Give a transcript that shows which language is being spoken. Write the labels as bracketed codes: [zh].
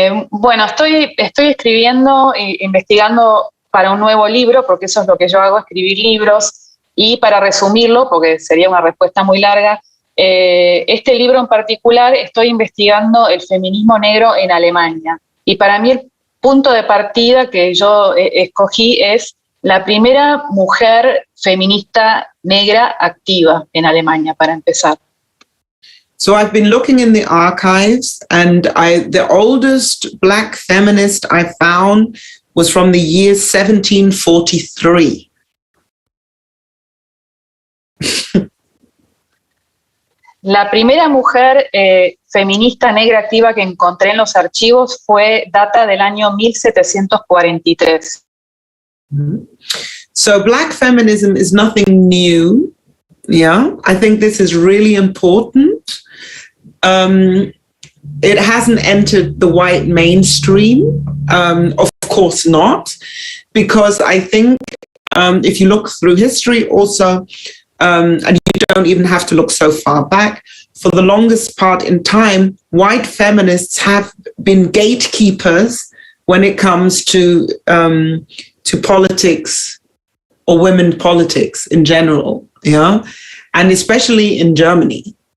[es] Bueno, estoy escribiendo e investigando para un nuevo libro, porque eso es lo que yo hago, escribir libros, y para resumirlo, porque sería una respuesta muy larga, este libro en particular estoy investigando el feminismo negro en Alemania. Y para mí el punto de partida que yo escogí es la primera mujer feminista negra activa en Alemania, para empezar. [en] So I've been looking in the archives, and the oldest Black feminist I found was from the year 1743. [es] La primera mujer feminista negra activa que encontré en los archivos data del año 1743. [en] So Black feminism is nothing new. Yeah, I think this is really important. It hasn't entered the white mainstream, of course not, because I think if you look through history also, and you don't even have to look so far back, for the longest part in time, white feminists have been gatekeepers when it comes to politics or women politics in general, yeah, and especially in Germany.